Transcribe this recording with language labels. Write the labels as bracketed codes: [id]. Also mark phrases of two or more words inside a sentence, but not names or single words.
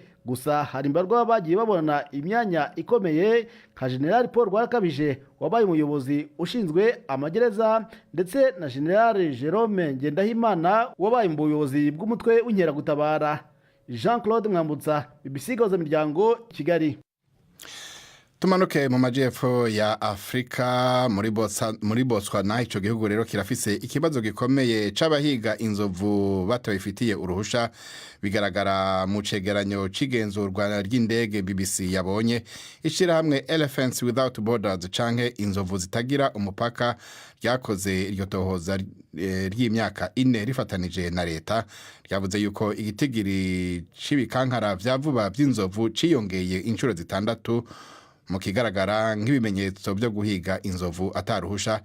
[rw] Gusa hari imbarwa bagiye babona imyanya ikomeye nka General Paul Rwarakabije wabaye umuyobozi ushinzwe amagereza, ndetse na General Jerome Ngendahimana wabaye mu buyobozi bw'umutwe w'inkeragutabara. Jean Claude Mwambutsa, BBC Gahuza Miryango, Kigali. [rn] Tumanuke mu majyepfo ya Afrika muri Botswana. Ico gihugu rero kirafise ikibazo gikomeye c'abahiga inzovu batabifitiye uruhusha, bigaragara mu cegeranyo c'igenzurwa ry'indege BBC yabonye. Ishirahamwe Elephants Without Borders canke inzovu zitagira umupaka ryakoze iryo tohoza ry'imyaka 4 rifatanije na leta, ryavuze yuko igitigiri c'ibikankara vya vuba by'inzovu ciyongeye inshuro zitandatu mu kigaragara nk'ibimenyetso byo guhiga inzovu ataruhusha.